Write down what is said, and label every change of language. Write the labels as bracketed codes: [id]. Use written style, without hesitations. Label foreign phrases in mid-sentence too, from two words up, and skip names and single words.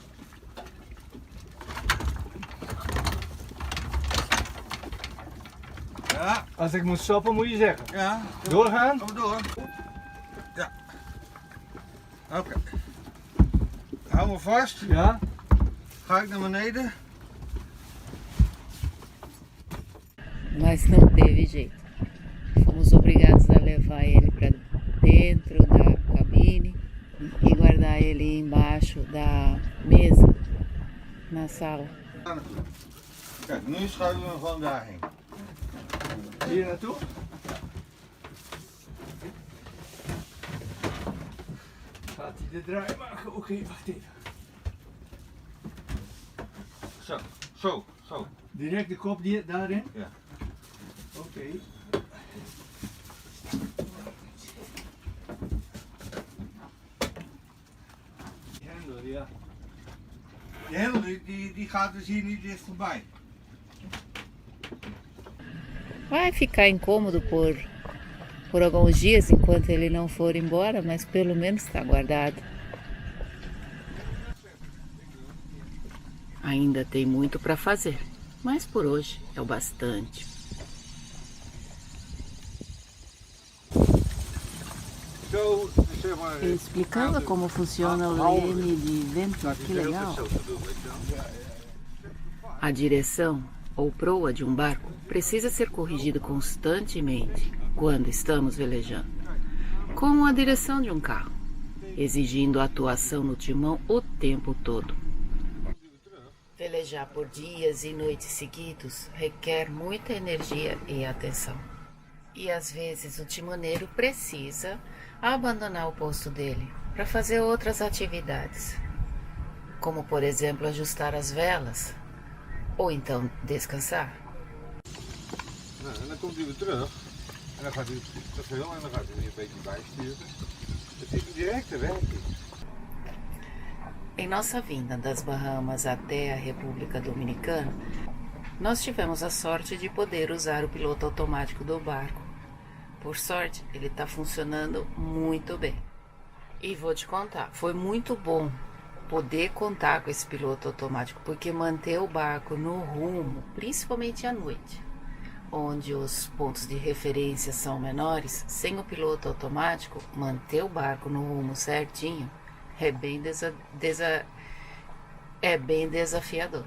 [nl] Ja, Als ik moet stoppen moet je zeggen. ja. Doorgaan? Kom door. Ja. Oké. Hou me vast. Ja. Ga ik naar beneden. [pt] Mas não teve jeito. Fomos obrigados a levar ele para dentro da cabine e guardar ele embaixo da mesa na sala. [nl] Kijk, nu schuiven we hem gewoon daarheen. Hier naartoe? Gaat hij de draai maken? Oké, wacht even. Zo, zo, zo. Direct de kop daarin? Ja. Oké. Die hendel, ja. Die hendel die gaat dus hier niet dicht voorbij. [pt] Vai ficar incômodo por alguns dias enquanto ele não for embora, mas pelo menos está guardado. Ainda tem muito para fazer, mas por hoje é o bastante. [nl] Zo, zeg maar. [pt] Explicando como funciona o leme de vento, que legal. A direção ou proa de um barco precisa ser corrigida constantemente quando estamos velejando, como a direção de um carro, exigindo atuação no timão o tempo todo. Velejar por dias e noites seguidos requer muita energia e atenção. E às vezes o timoneiro precisa abandonar o posto dele para fazer outras atividades, como por exemplo ajustar as velas ou então descansar. [nl] Nou, en dan komt hij weer terug. En dan gaat hij te veel en dan gaat hij weer een beetje bijsturen. Het is een directe werking. [pt] Em nossa vinda das Bahamas até a República Dominicana, nós tivemos a sorte de poder usar o piloto automático do barco. Por sorte, ele está funcionando muito bem. E vou te contar, foi muito bom poder contar com esse piloto automático, porque manter o barco no rumo, principalmente à noite, onde os pontos de referência são menores, sem o piloto automático, manter o barco no rumo certinho é bem é bem desafiador.